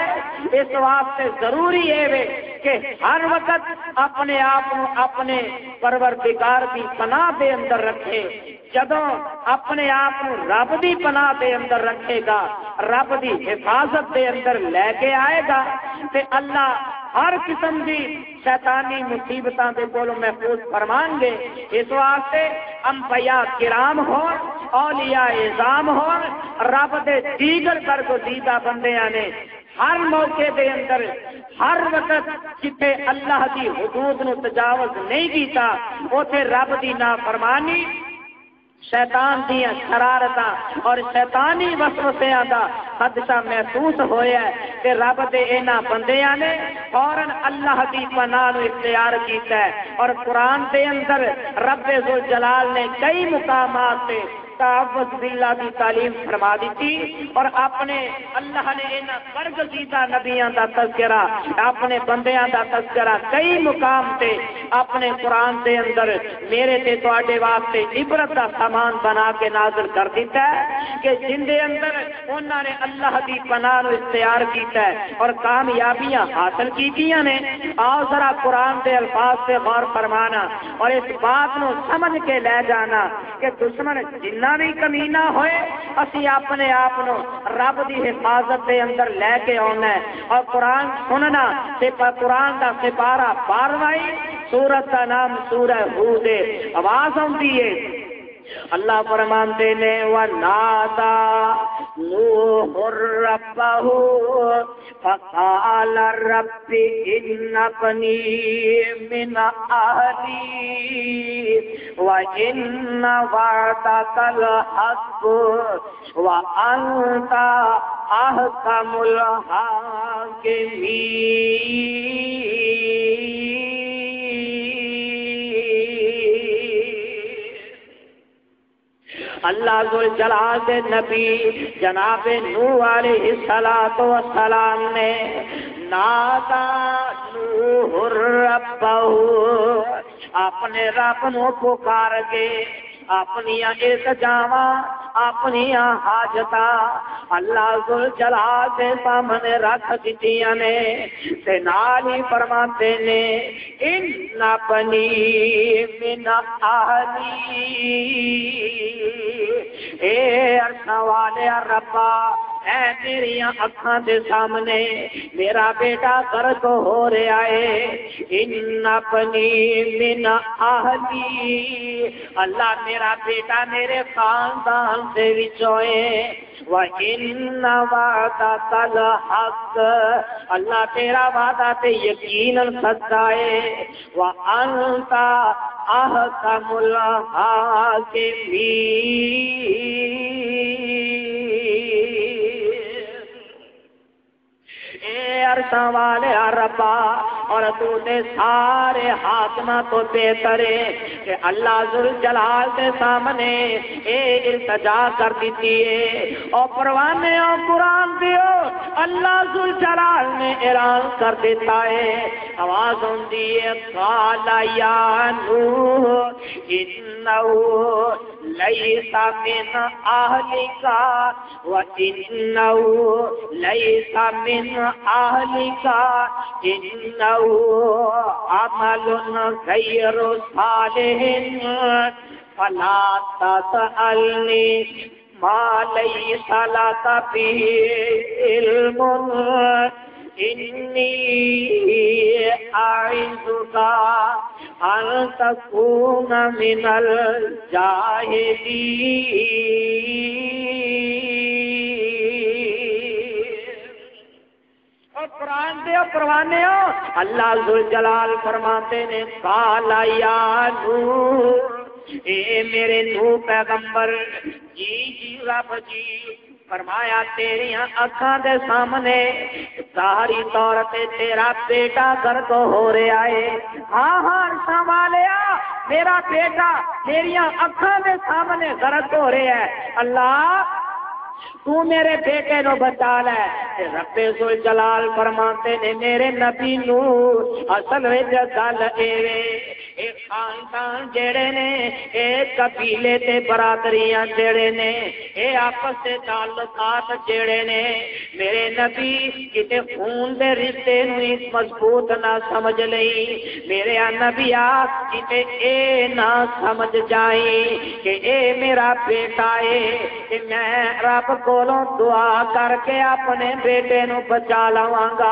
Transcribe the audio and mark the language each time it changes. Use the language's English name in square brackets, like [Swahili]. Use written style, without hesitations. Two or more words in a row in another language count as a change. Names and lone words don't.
[Punjabi] اس واسطے ضروری ہے کہ ہر وقت اپنے آپ کو اپنے پروردگار دی پناہ دے اندر رکھے۔ جدوں اپنے آپ کو رب دی پناہ دے اندر رکھے گا، رب دی حفاظت دے اندر لے کے آئے گا تے اللہ ہر قسم کی شیطانی مصیبتاں دے کولوں محفوظ فرمان گے۔ اس واسطے انبیاء کرام ہون، اولیاء اعظام ہون، رب دے دیگر برگزیدہ بندیاں نے ہر موقع دے اندر ہر وقت جتھے اللہ دی حدود نو تجاوز نہیں کیتا اوتھے رب دی نافرمانی، شیطان دیا شرارتاں اور شیطانی وسوسیاں دا خدشہ محسوس ہویا ہے کہ رب دے انہاں بندیاں نے فوراً اللہ دی پناہ نو اختیار کیتا ہے۔ اور قرآن دے اندر رب ذوالجلال نے کئی مقامات پہ تعوذ باللہ کی تعلیم فرما دیتی اور اپنے اللہ نے انہاں برگزیدہ نبیاں دا تذکرہ، اپنے بندیاں دا تذکرہ کئی مقام تے اپنے قرآن دے اندر میرے تے تواڈے واسطے عبرت دا سامان بنا کے نازل کر دیتا ہے کہ جن دے اندر انہاں نے اللہ دی پناہ نو اختیار کیتا ہے اور کامیابیاں حاصل کیتیاں نے۔ آؤ ذرا قرآن دے الفاظ سے غور فرمانا اور اس بات نو سمجھ کے لے جانا کہ دشمن جنہ بھی کمینہ ہوئے اسی اپنے آپ نو رب دی حفاظت دے اندر لے کے آنا ہے اور قرآن سننا تے قرآن دا سپارہ 12واں سورت کا نام سورہ ہود ہے۔ آواز آتی ہے اللہ فرماتے نے [Arabic] وَنَادَى نُوحٌ رَبَّهُ فَقَالَ رَبِّ إِنَّ ابْنِي مِنْ أَهْلِي وَإِنَّ وَعْدَكَ الْحَقُّ وَأَنْتَ أَحْكَمُ الْحَاكِمِينَ۔ [Urdu] اللہ ذوالجلال کے نبی جناب نوح علیہ السلام نے [Arabic] نادا نوح ربہ [Punjabi] اپنے رب نو پکار کے اپنی التجاواں اپنی حاجتاں اللہ ذوالجلال کے سامنے رکھ دتیاں نے تے نال ہی فرماتے نے [Arabic] ان بنی من اہلی [Punjabi] اے عرش والے ربا اے میری اکھاں دے سامنے میرا بیٹا غرق ہو رہا ہے۔ [Arabic] ان بنی من اہلی [Punjabi] اللہ میرا بیٹا میرے خاندان سے وچوں ہے۔ [Arabic] وَإِنَّ وَعْدَكَ الْحَقُّ [Punjabi] اللہ تیرا وعدہ تے یقیناً سچا ہے۔ [Arabic] وَأَنْتَ أَحْكَمُ الْحَاكِمِينَ۔ [Punjabi] اے عرشاں والے ربا اور تو نے سارے حاکماں تو بہتر ہے کہ اللہ ذوالجلال کے سامنے اے التجا کر دیتی ہے اور پروانے اور قرآن دیو اللہ ذوالجلال نے اعلان کر دیتا ہے۔ آواز ہوندی ہے [Arabic] قال یا نوح انہ لیس من اہلک وانہ لیس من اہلک انہ عمل غیر صالح فلا تسألنی ما لیس لک به علم انی اعظک ان تکون من الجاہلین۔ [Punjabi] اور قرآن دے پروانے ہو اللہ ذوالجلال فرماتے نے [Arabic] قال یا نوح [Punjabi] اے میرے نوح پیغمبر جی رب جی فرمایا تیری اکھاں دے سامنے ظاہری طور تے تیرا بیٹا غرق ہو رہا ہے۔ ہاں عرشاں والیا میرا بیٹا میریاں اکھاں دے سامنے غرق ہو رہا ہے، اللہ تو میرے بیٹے نو بچا لے۔ رب ذوالجلال فرماتے نے میرے نبی نو اصل وچ گل اے خاندان جڑے نے اے قبیلے تے برادریاں جڑے نے اے آپس دے تعلقات جڑے نے میرے نبی کتے خون دے رشتے نو مضبوط نہ سمجھ لئی، میرے نبی کتے اے نہ سمجھ جائی کہ اے میرا بیٹا ہے کہ میں رب کولوں دعا کر کے اپنے بیٹے نو بچا لواں گا۔